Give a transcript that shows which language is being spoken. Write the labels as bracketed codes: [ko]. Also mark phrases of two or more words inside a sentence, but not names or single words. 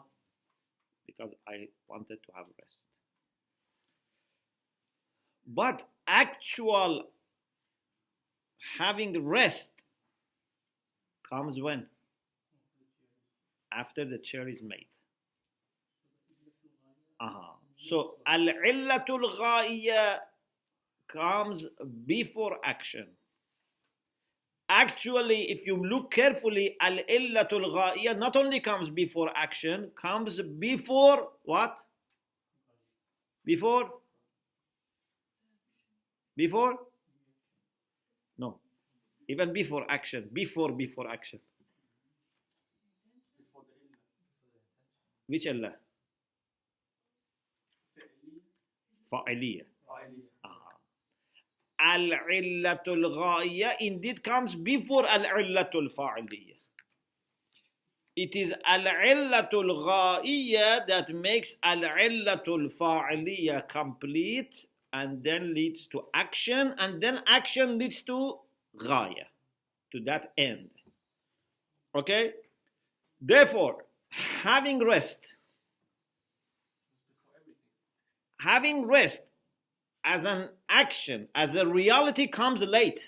[en] Because I wanted to have rest. But actual having rest comes when? After the chair is made. So [ar] العلة الغائية [en] comes before action. Actually, if you look carefully, [ar] العلة الغائية [en] not only comes before action, comes before what? Before? No. Even before action. Before action. Which illah? Fa'iliyah. [ar] العلة الغائية [en] indeed comes before [ar] العلة الفاعلية. [en] It is [ar] العلة الغائية [en] that makes [ar] العلة الفاعلية [en] complete and then leads to action, and then action leads to ghaya, to that end. Okay? Therefore, having rest as an action, as a reality comes late.